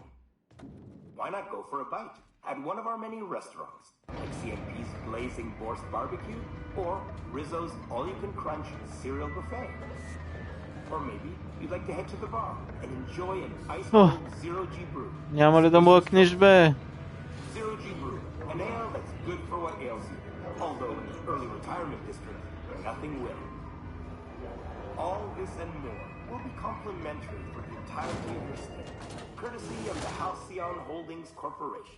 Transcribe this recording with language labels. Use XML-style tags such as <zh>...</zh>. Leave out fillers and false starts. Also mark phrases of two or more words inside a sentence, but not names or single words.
<en>Why not go for a bite at one of our many restaurants, like CMP's Blazing Borscht Barbecue or Rizzo's All-You-Can-Crunch Cereal Buffet? Or maybe you'd like to head to the bar and enjoy an ice-cold Zero-G brew.</en> <bg>Няма ли да млъкнеш, бе?</bg> <en>Zero-G brew, an ale that's good for what ails you. Although in the early retirement district, nothing will. All this and more will be complimentary for the entirety of your stay, courtesy of the Halcyon Holdings Corporation.</en>